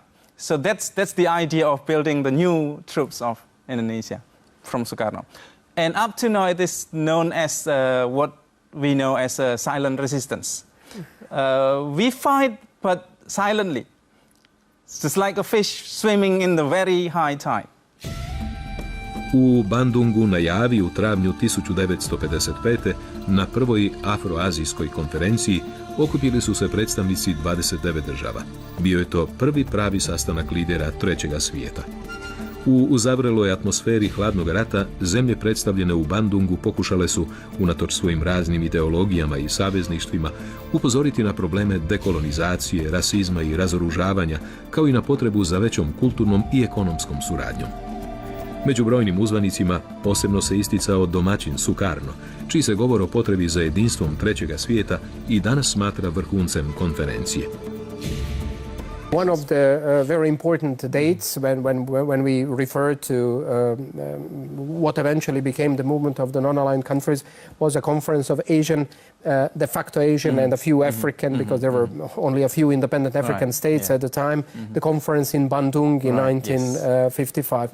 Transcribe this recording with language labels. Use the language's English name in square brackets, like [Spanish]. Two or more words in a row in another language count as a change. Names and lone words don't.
[English] So that's the idea of building the new troops of Indonesia from Sukarno. And up to now it is known as what we know as a silent resistance. We fight but silently. It's just like a fish swimming in the very high tide. [Croatian] U Bandungu na Javi u travnju 1955. na prvoj afroazijskoj konferenciji okupili su se predstavnici 29 država. Bio je to prvi pravi sastanak lidera Trećega svijeta. U uzavreloj atmosferi hladnog rata zemlje predstavljene u Bandungu pokušale su, unatoč svojim raznim ideologijama i savezništvima, upozoriti na probleme dekolonizacije, rasizma i razoružavanja, kao i na potrebu za većom kulturnom i ekonomskom suradnjom. Među brojnim uzvanicima posebno se isticao domaćin Sukarno, čiji se govor o potrebi za jedinstvom Trećega svijeta i danas smatra vrhuncem konferencije. [English] One of the very important dates when we refer to what eventually became the movement of the non-aligned countries was a conference of Asian, de facto Asian and a few African, because there were only a few independent African states at the time, the conference in Bandung in 1955.